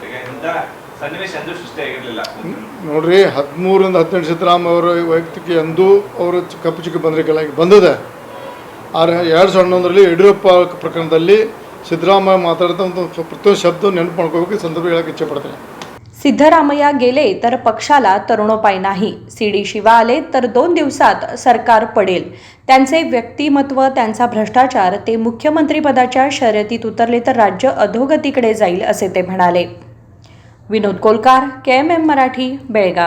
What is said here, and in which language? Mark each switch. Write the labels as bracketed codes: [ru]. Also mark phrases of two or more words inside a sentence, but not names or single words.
[kn] ಈಗ ಇಂಥ ಸನ್ನಿವೇಶ ಎಂದೂ ಸೃಷ್ಟಿಯಾಗಿರಲಿಲ್ಲ। ನೋಡ್ರಿ, 13ರಿಂದ 18 ಸಿದ್ದರಾಮಯ್ಯ ಅವರ ವೈಯಕ್ತಿಕ ಎಂದೂ ಅವರು ಕಪ್ಪು ಚುಕ್ಕಿ ಬಂದಿರಲಿಲ್ಲ, ಬಂದಿದೆ। ಆದರೆ 2011ರಲ್ಲಿ ಯಡಿಯೂರಪ್ಪ ಪ್ರಕರಣದಲ್ಲಿ ಸಿದ್ದರಾಮಯ್ಯ ಮಾತಾಡಿದ ಒಂದು ಪ್ರತಿಯೊಂದು ಶಬ್ದ ನೆನಪು ಮಾಡ್ಕೋಬೇಕು, ಸಂದರ್ಭ ಹೇಳಕ್ಕೆ ಇಚ್ಛೆ ಪಡ್ತೇನೆ। [mr] सिद्धरामय्या गेले तर पक्षाला तरुणोपाय नाही। CD शिवा आले तर 2 दिवसात सरकार पडेल। त्यांचे व्यक्तिमत्व, त्यांचा भ्रष्टाचार, ते मुख्यमंत्रीपदाच्या शर्यतीत उतरले तर राज्य अधोगतीकडे जाईल, असे ते म्हणाले। विनोद कोलकार, KMM मराठी, बेळगाव।